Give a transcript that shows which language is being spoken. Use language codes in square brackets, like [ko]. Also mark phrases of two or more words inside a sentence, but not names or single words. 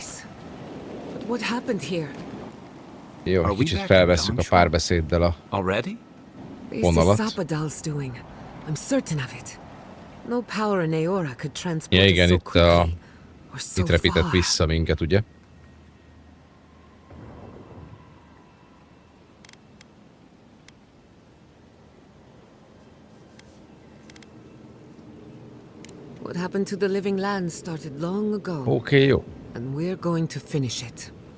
[hu] Jó, egy kicsit felvesszük a párbeszéddel a vonalat. Ja, igen, itt repített vissza minket, ugye? [en] What happened to the living land started long ago. [hu] Okay, jó. [en] And we're going to finish it.